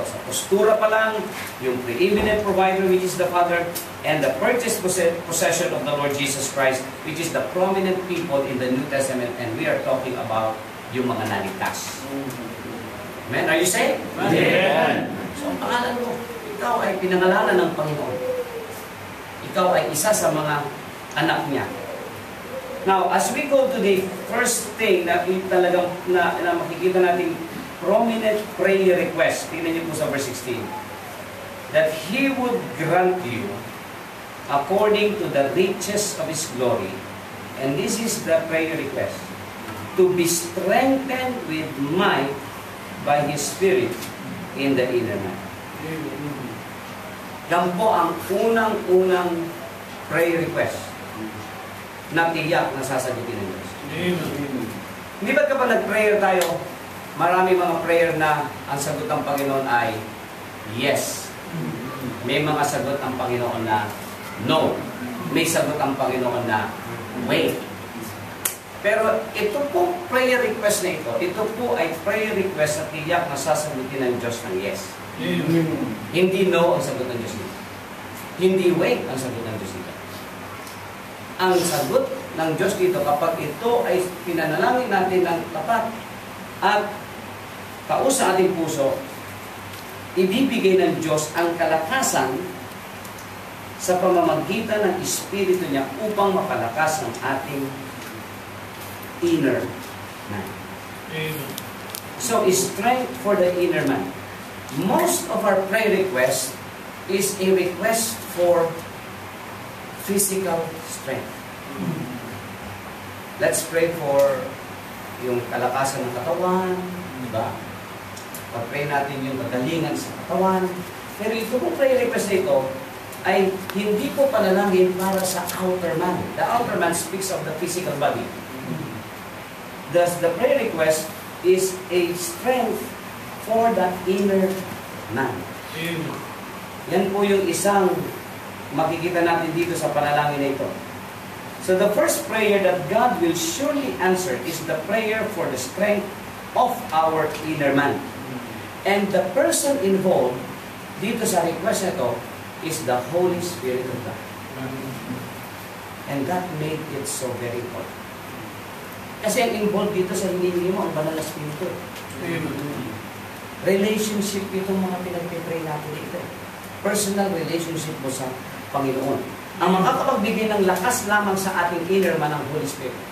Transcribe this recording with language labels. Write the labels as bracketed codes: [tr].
[tl] Sa postura pa lang, [en] yung preeminent provider, which is the Father, and the purchased possession of the Lord Jesus Christ, which is the prominent people in the New Testament, and we are talking about [tl] yung mga naligtas. [en] Amen? Are you saved? Amen. [tl] So, ang pangalan mo, ikaw ay pinangalanan ng Panginoon. Ikaw ay isa sa mga anak niya. [en] Now, as we go to the first thing [tl] na talagang na makikita natin [en] prominent prayer request, [tl] tingnan niyo po sa verse 16, [en] that He would grant you according to the riches of His glory, and this is the prayer request, to be strengthened with might by His Spirit in the inner man. [tl] Yan po ang unang-unang prayer request na tiyak na sasagutin ng Diyos. Hindi ba kapag nag-prayer tayo, marami mga prayer na ang sagot ng Panginoon ay yes. May mga sagot ng Panginoon na no. May sagot ng Panginoon na wait. Pero ito po prayer request na ito po ay prayer request na tiyak na sasagutin ng Diyos ng yes. Hindi no ang sagot ng Diyos dito. Hindi wait ang sagot ng Diyos dito. Ang sagot ng Diyos dito kapag ito ay pinanalangin natin ng tapat at taos sa ating puso, ibibigay ng Diyos ang kalakasan sa pamamagitan ng Espiritu niya upang mapalakas ang ating inner man. [en] So, strength for the inner man. Most of our prayer request is a request for physical strength. Let's pray for [tl] yung kalakasan ng katawan, di ba? Pag-pray natin yung kagalingan sa katawan. Pero ito pong prayer request na ito ay hindi po panalangin para sa outer man. [en] The outer man speaks of the physical body. Thus, the prayer request is a strength for the inner man. [tl] Yan po yung isang makikita natin dito sa panalangin na ito. [en] So the first prayer that God will surely answer is the prayer for the strength of our inner man. And the person involved [tl] dito sa request na ito [en] is the Holy Spirit of God. And that made it so very important. [tl] Kasi ang involved dito sa hinihingi mo, ang banal na Espiritu. Relationship itong mga pinag-pray natin dito. Personal relationship mo sa Panginoon. Ang makakapagbigay ng lakas lamang sa ating inner man ang Holy Spirit.